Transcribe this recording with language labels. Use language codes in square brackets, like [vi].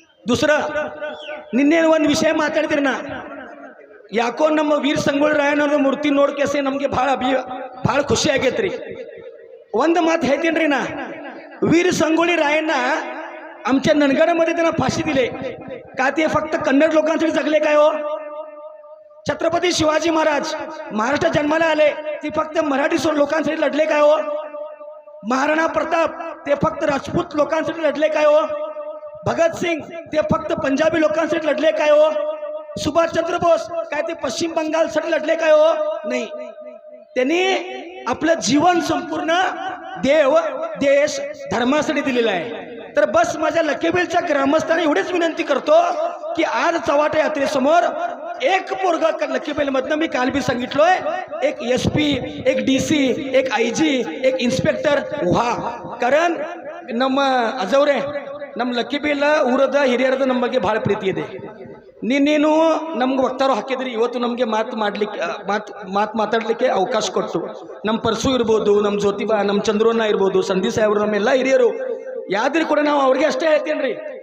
[kn] दुसरं ನಿನ್ನೇನು ಒಂದು ವಿಷಯ ಮಾತಾಡ್ತೀರಿ ನಾ. ಯಾಕೋ ನಮ್ಮ ವೀರ ಸಂಗೊಳ್ಳಿ ರಾಯಣ್ಣವ್ರ ಮೂರ್ತಿ ನೋಡ್ಕೇಸಿ ನಮಗೆ ಭಾಳ ಖುಷಿ ಆಗೈತ್ರಿ. ಒಂದು ಮಾತು ಹೇಳ್ತೀನಿ ನಾ. [mr] वीर संगोळी रायण्णा आमच्या नंदगडमध्ये त्यांना फाशी दिले का? ते फक्त कन्नड लोकांसाठी जगले काय हो? छत्रपती शिवाजी महाराज महाराष्ट्रात जन्माला आले, ते फक्त मराठी लोकांसाठी लढले काय हो? महाराणा प्रताप ते फक्त राजपूत लोकांसाठी लढले काय हो? भगत सिंग ते फक्त पंजाबी लोकांसाठी लढले काय हो? सुभाषचंद्र बोस काय ते पश्चिम बंगालसाठी लढले काय हो? नाही, त्यांनी आपलं जीवन संपूर्ण देव देश धर्मासाठी दिलेलं आहे. तर बस माझ्या लक्केबेलच्या ग्रामस्थांना एवढीच विनंती करतो की आज चव्हाट्या यात्रेसमोर एक पोरगा लक्केबेलमधनं मी काल बी सांगितलोय, एक SP, एक DC, एक IG, एक इन्स्पेक्टर व्हा. [kn] कारण ನಮ್ಮ ಅಜವ್ರೆ ನಮ್ಮ ಲಕ್ಕಿಬೇಲ ಊರದ ಹಿರಿಯರದ ನಮ್ಮ ಬಗ್ಗೆ ಭಾಳ ಪ್ರೀತಿ ಇದೆ. ನೀನೇನು ನಮ್ಗೆ ವಕ್ತಾರು ಹಾಕಿದ್ರಿ, ಇವತ್ತು ನಮಗೆ ಮಾತಾಡಲಿಕ್ಕೆ ಅವಕಾಶ ಕೊಟ್ಟು. ನಮ್ಮ ಪರಸು ಇರ್ಬೋದು, ನಮ್ಮ ಜ್ಯೋತಿಬಾ, ನಮ್ಮ ಚಂದ್ರಣ್ಣ ಇರ್ಬೋದು, ಸಂಧಿ ಸಾಹೇಬರು, ನಮ್ಮೆಲ್ಲ ಹಿರಿಯರು ಯಾವ್ದ್ರಿ ಕೂಡ ನಾವು ಅವ್ರಿಗೆ ಅಷ್ಟೇ ಹೇಳ್ತೇನೆ ರೀ.